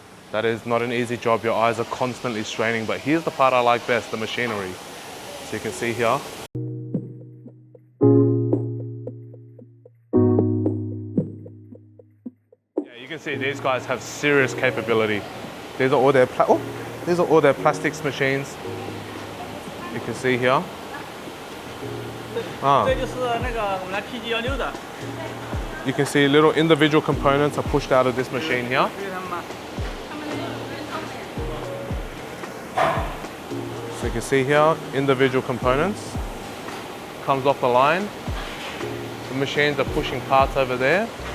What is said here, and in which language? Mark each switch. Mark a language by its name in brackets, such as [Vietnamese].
[English] That is not an easy job. Your eyes are constantly straining, but here's the part I like best, the machinery. So you can see here. Yeah, you can see these guys have serious capability. These are all their plastics machines. You can see here. [Chinese] 这就是那个我们的 TG16的。 [English] You can see little individual components are pushed out of this machine here. So you can see here, individual components comes off the line. The machines are pushing parts over there.